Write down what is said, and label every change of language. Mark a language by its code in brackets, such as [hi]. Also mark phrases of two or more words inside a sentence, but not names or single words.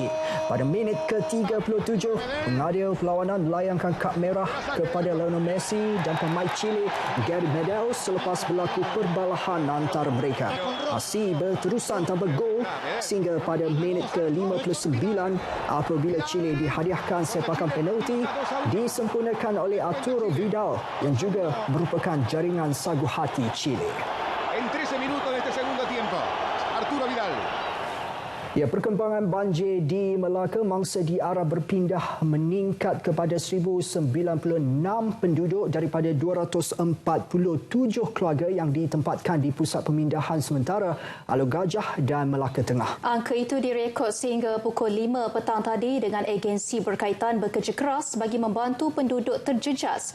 [ms] Pada minit ke-37, pengadil perlawanan melayangkan kad merah kepada Lionel Messi dan pemain Chile Gary Medel selepas berlaku perbalahan antara mereka. Aksi berterusan tanpa gol sehingga pada minit ke-59 apabila Chile dihadiahkan sepakan penalti disempurnakan oleh Arturo Vidal yang juga merupakan jaringan sagu hati Chile. [es] En 13 minutos de este segundo tiempo, Arturo Vidal. [ms] Ya, perkembangan banjir di Melaka mangsa diarah berpindah meningkat kepada 1,096 penduduk daripada 247 keluarga yang ditempatkan di pusat pemindahan sementara Alor Gajah dan Melaka Tengah. Angka itu direkod sehingga pukul 5 petang tadi dengan agensi berkaitan bekerja keras bagi membantu penduduk terjejas.